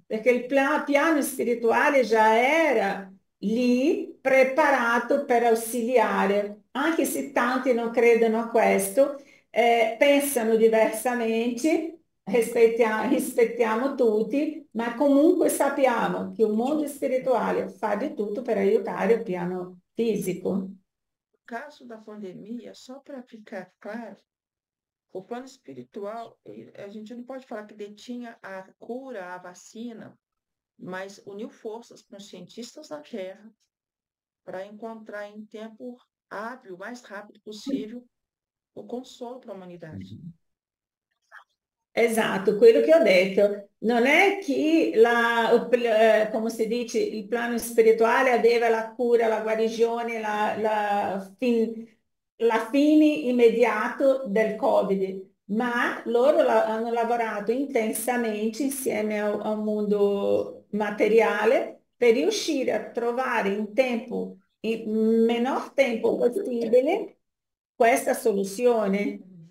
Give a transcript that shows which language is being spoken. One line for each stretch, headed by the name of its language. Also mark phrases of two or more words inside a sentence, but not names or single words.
Italian: Perché il piano spirituale già era lì preparato per auxiliare, anche se tanti non credono a questo, pensano diversamente, rispettiamo tutti, ma comunque sappiamo che il mondo spirituale fa di tutto per aiutare il piano fisico.
Portuguese: No caso da pandemia, só para ficar claro, o plano espiritual, a gente não pode falar que detinha a cura, a vacina, mas uniu forças com os cientistas da Terra para encontrar em tempo hábil, o mais rápido possível, o consolo para a humanidade.
Italian: Esatto, quello che ho detto. Non è che, come si dice, il piano spirituale aveva la cura, la guarigione, la fine immediato del Covid, ma loro hanno lavorato intensamente insieme al mondo materiale per riuscire a trovare in menor tempo possibile, questa soluzione.